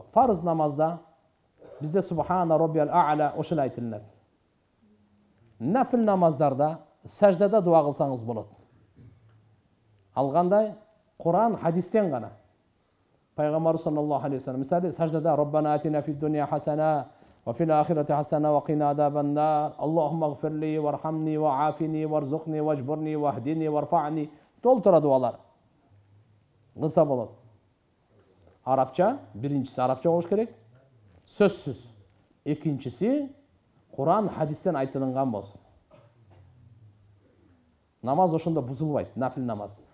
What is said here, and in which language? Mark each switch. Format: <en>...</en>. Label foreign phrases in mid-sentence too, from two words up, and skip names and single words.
<ky>Фарыз намазда бизде</ky> <ar>سبحان ربي الأعلى</ar> <ky>ошол айтылат. Нафил намаздарда саждада дуа кылсаңыз болот. Ал кандай? Кур'ан, хадистен гана.</ky> <ar>Пайгамбар صلى الله عليه وسلم</ar> <ky>мисалы саждада</ky> <ar>ربنا آتنا في الدنيا حسنة وفي الآخرة حسنة وقنا عذاب النار. اللهم اغفر لي وارحمني وعافني وارزقني واجبرني واهدني وارفعني.</ar> <ky>Толтура дуалар. Кылса болот. Арабча, биринчиси арабча болуш керек. Сөзсүз. Экинчиси Кур'ан, хадистен айтылган болсун. Намаз ошондо бузулбайт, нафил намаз.</ky>